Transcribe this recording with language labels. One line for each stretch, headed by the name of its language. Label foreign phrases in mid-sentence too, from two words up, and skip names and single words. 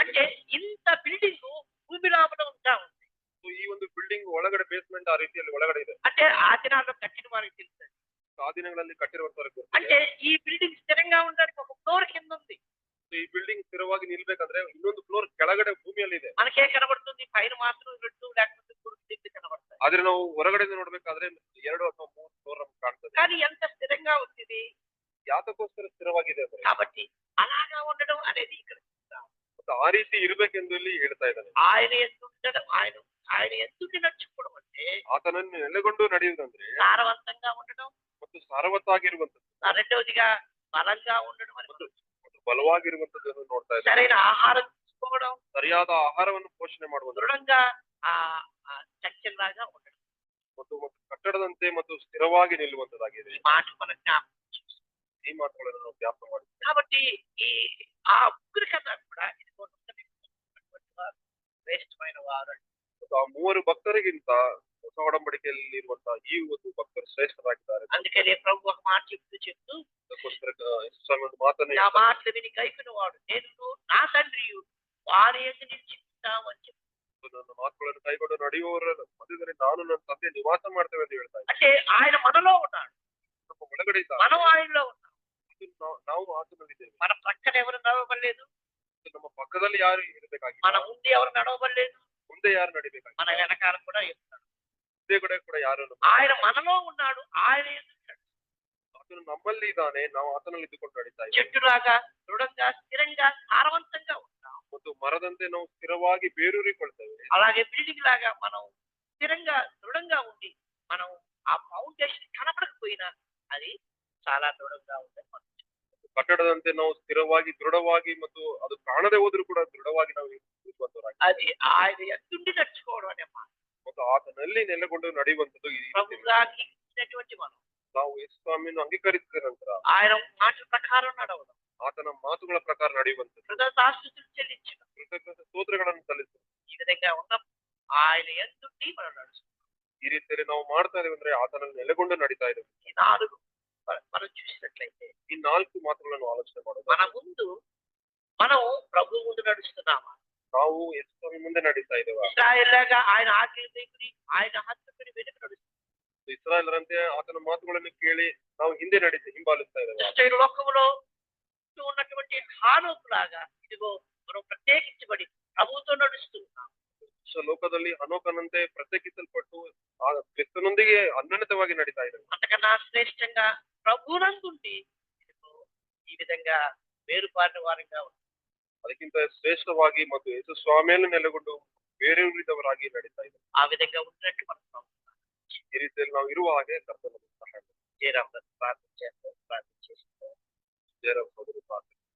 Telugu: అంటే ఇంత బిల్డింగ్ భూమి లోపల ఉంటా ఉంది.
Kannada: ಈ ಒಂದು ಬಿಲ್ಡಿಂಗ್ ಒಳಗಡೆ ಬೇಸ್ಮೆಂಟ್ ಆ ರೀತಿಯಲ್ಲಿ ಒಳಗಡೆ ಇದೆ.
Telugu: అంటే ఆ దినాల్లో కట్టిన వారికి తెలుసు.
Kannada: ಆ ದಿನಗಳಲ್ಲಿ ಕಟ್ಟಿರುವಂತವರಿಗೆ
Telugu: అంటే ఈ బిల్డింగ్ స్థిరంగా ఉండడానికి ఒక ఫ్లోర్ కింద ఉంది.
Kannada: ಈ ಬಿಲ್ಡಿಂಗ್ ಸ್ಥಿರವಾಗಿ ನಿಲ್ಬೇಕಂದ್ರೆ ಇನ್ನೊಂದು ಫ್ಲೋರ್ ಕೆಳಗಡೆ ಭೂಮಿಯಲ್ಲಿ ಇದೆ.
Telugu: మనకే కనబడుతుంది పైన మాత్రం 2 లేకపోతే 3 కనబడతాయి.
Kannada: ಆದ್ರೆ ನಾವು ಹೊರಗಡೆಯಿಂದ ನೋಡ್ಬೇಕಾದ್ರೆ 2 ಅಥವಾ 3 ಫ್ಲೋರ್ ನಮ್ಗೆ ಕಾಣ್ತದೆ.
Telugu: కానీ ఎంత స్థిరంగా ఉంది.
Kannada: ಯಾತಕ್ಕೋಸ್ಕರ ಸ್ಥಿರವಾಗಿದೆ ಅಂದ್ರೆ
Telugu: కాబట్టి అలాగా ఉండడం అనేది ఇక్కడ
Kannada: ಮತ್ತು ಆ ರೀತಿ ಇರ್ಬೇಕೆಂದು ಇಲ್ಲಿ ಹೇಳ್ತಾ ಇದ್ದಾನೆ.
Telugu: ఆయన ఎందుండడం ఆయన ఎందుకు నడుచుకోవడం అంటే
Kannada: ಆತನನ್ನು ನೆಲೆಗೊಂಡು ನಡೆಯುವುದಂದ್ರೆ
Telugu: సారవంతంగా ఉండడం
Kannada: ಮತ್ತು ಸಾರವತ್ತಾಗಿರುವಂತದ್ದು.
Telugu: రెండవదిగా బలంగా ఉండడం అని
Kannada: ಮತ್ತು ಮತ್ತು ಬಲವಾಗಿರುವಂತದ್ದನ್ನು ನೋಡ್ತಾ ಇದ್ದೇವೆ.
Telugu: సరైన ఆహారం తీసుకోవడం,
Kannada: ಸರಿಯಾದ ಆಹಾರವನ್ನು ಪೋಷಣೆ ಮಾಡುವುದು
Telugu: దృఢంగా ఆ చక్కెరలాగా ఉండడం.
Kannada: ಮತ್ತು ಮತ್ತು ಕಟ್ಟಡದಂತೆ ಮತ್ತು ಸ್ಥಿರವಾಗಿ ನಿಲ್ಲುವಂತದ್ದಾಗಿದೆ.
Telugu: ఈ మాట మన జ్ఞాపకం చేసుకోవాలి.
Kannada: ಈ ಮಾತುಗಳನ್ನು ನಾವು ಜ್ಞಾಪಕ ಮಾಡಿದ್ದೇವೆ.
Telugu: కాబట్టి ఈ ఆ ముగ్గురు కన్నా కూడా ఇది శ్రేష్టమైన వారు.
Kannada: ಮತ್ತು ಆ ಮೂವರು ಭಕ್ತರಿಗಿಂತ ಹೊಸ ಒಡಂಬಡಿಕೆಯಲ್ಲಿ ಇರುವಂತಹ ಈ ಒಂದು ಭಕ್ತರು ಶ್ರೇಷ್ಠರಾಗಿದ್ದಾರೆ.
Telugu: అందుకనే ప్రభు ఒక మాట చెప్తూ
Kannada: ಅದಕ್ಕೋಸ್ಕರ ಯೇಸು ಸ್ವಾಮಿ ಒಂದು ಮಾತನ್ನು
Telugu: నా
Kannada: ಹೇಳ್ತಾರೆ.
Telugu: మాటలు విని కైకొనువాడు నేను నా తండ్రియు వారి యందు నిలిచిపోతామని చెప్పి.
Kannada: ನನ್ನ ಮಾತುಗಳನ್ನು ಕೈಗೊಂಡು ನಡೆಯುವವರ ಮಧ್ಯದಲ್ಲಿ ನಾನು ನನ್ನ ತಂದೆ ನಿವಾಸ ಮಾಡ್ತೇವೆ ಅಂತ ಹೇಳ್ತಾ ಇದ್ದಾರೆ.
Telugu: అంటే ఆయన మనలో ఉన్నాడు,
Kannada: ನಮ್ಮ ಒಳಗಡೆ ಇದ್ದಾರೆ.
Telugu: మనం ఆయనలో ఉన్నాం.
Kannada: ನಾವು ಆತನಲ್ಲಿದ್ದೇವೆ.
Telugu: మన పక్కన ఎవరు నడవబడలేదు,
Kannada: ನಮ್ಮ ಪಕ್ಕದಲ್ಲಿ ಯಾರು ಇರಬೇಕಾಗಿಲ್ಲ.
Telugu: మన ముందు ఎవరు నడవబడలేదు,
Kannada: ಮುಂದೆ ಯಾರು ನಡಿಬೇಕಾಗಿಲ್ಲ.
Telugu: మన వెనకాల కూడా ఉన్నాడు.
Kannada: ಹಿಂದೆ ಕೂಡ ಯಾರು
Telugu: ఆయన మనలో ఉన్నాడు, ఆయన యందు ఉన్నాడు.
Kannada: ಆತನು ನಮ್ಮಲ್ಲಿ ಇದ್ದಾನೆ, ನಾವು ಆತನಲ್ಲಿ ಇದ್ದುಕೊಂಡು ನಡೀತಾ ಇದ್ದೇವೆ.
Telugu: చెట్టులాగా దృఢంగా స్థిరంగా సారవంతంగా ఉంటాం.
Kannada: ಮತ್ತು ಮರದಂತೆ ನಾವು ಸ್ಥಿರವಾಗಿ ಬೇರೂರಿಕೊಳ್ತೇವೆ.
Telugu: అలాగే బిల్డింగ్ లాగా మనం స్థిరంగా దృఢంగా ఉండి మనం ఆ ఫౌండేషన్ కనపడకపోయినా అది చాలా దృఢంగా ఉంటుంది.
Kannada: ಕಟ್ಟಡದಂತೆ ನಾವು ಸ್ಥಿರವಾಗಿ ದೃಢವಾಗಿ ಮತ್ತು ಅದು ಕಾಣದೆ ಹೋದ್ರೂ ಕೂಡ ದೃಢವಾಗಿ ನಾವು ನಿಲ್ಲುವಂತವರಾಗಿ
Telugu: అది ఆయన ఎత్తుండి నడుచుకోవడం అనే మాట.
Kannada: ಮತ್ತು ಆತನಲ್ಲಿ ನೆಲೆಗೊಂಡು ನಡೆಯುವಂತದ್ದು ಈ ರೀತಿ.
Telugu: ప్రభువుగా అంగీకరించినటువంటి మనం
Kannada: ನಾವು ಯೇಸು ಸ್ವಾಮಿಯನ್ನು ಅಂಗೀಕರಿಸಿದ ನಂತರ
Telugu: ఆయన మాటల ప్రకారం నడవడం,
Kannada: ಆತನ ಮಾತುಗಳ ಪ್ರಕಾರ ನಡೆಯುವಂತದ್ದು,
Telugu: కృతజ్ఞతాస్తుతులు చెల్లించడం,
Kannada: ಕೃತಜ್ಞತೆ ಸ್ತೋತ್ರಗಳನ್ನು ಸಲ್ಲಿಸುವುದು.
Telugu: ఈ విధంగా ఉన్న ఆయన ఎత్తుండి మనం నడుస్తాం.
Kannada: ಈ ರೀತಿಯಲ್ಲಿ ನಾವು ಮಾಡ್ತಾ ಇದ್ದೇವೆ ಅಂದ್ರೆ ಆತನಲ್ಲಿ ನೆಲೆಗೊಂಡು ನಡೀತಾ ಇದ್ದೇವೆ.
Telugu: ఈ నాలుగు మనం చూసినట్లయితే
Kannada: ಈ ನಾಲ್ಕು ಮಾತುಗಳನ್ನು ಆಲೋಚನೆ ಮಾಡೋದು.
Telugu: మన ముందు మనం ప్రభు ముందు నడుస్తున్నామా,
Kannada: ನಾವು ಯೇಸು ಸ್ವಾಮಿ ಮುಂದೆ ನಡೀತಾ ಇದ್ದೇವೆ.
Telugu: ఇశ్రాయేలుగా ఆయన ఆజ్ఞలు దగ్గర ఆయన హత్తుకుని వెనుక నడుస్తున్నాం.
Kannada: ಇಸ್ರಾಯೇಲರಂತೆ ಆತನ ಮಾತುಗಳನ್ನು ಕೇಳಿ ನಾವು ಹಿಂದೆ ಹಿಂಬಾಲಿಸ್ತಾ ಇದ್ದೇವೆ.
Telugu: దుష్ట లోకములో ఉన్నటువంటి హానోకులాగా ఇదిగో మనం ప్రత్యేకించబడి ప్రభువుతో నడుస్తూ ఉన్నాం.
Kannada: ಲೋಕದಲ್ಲಿ ಹನೋಕನಂತೆ ಪ್ರತ್ಯೇಕಿಸಲ್ಪಟ್ಟು ಆ ಕ್ರಿಸ್ತನೊಂದಿಗೆ ಅನ್ಯೋನ್ಯತವಾಗಿ ನಡೀತಾ ಇದ್ದೇವೆ.
Telugu: అంతకన్నా శ్రేష్టంగా ప్రభువునందుండి ఇదిగో ఈ విధంగా వేరుపారిన వారంగా ఉన్నాం.
Kannada: ಅದಕ್ಕಿಂತ ಶ್ರೇಷ್ಠವಾಗಿ ಮತ್ತು ಯೇಸು ಸ್ವಾಮಿಯಲ್ಲಿ ನೆಲೆಗೊಂಡು ಬೇರೆಯವರಿದ್ದವರಾಗಿ ನಡೀತಾ ಇದ್ದೇವೆ.
Telugu: ఆ విధంగా ఉన్నట్టు మనం
Kannada: ಈ ರೀತಿಯಲ್ಲಿ ನಾವು ಇರುವ ಹಾಗೆ ಕರ್ತನ ಸಹಾಯ
Telugu: జయరామ్ ప్రార్థన చేస్తాం.
Kannada: ಜಯರಾಮ್ ಸೋದರಿ ಪ್ರಾರ್ಥನೆ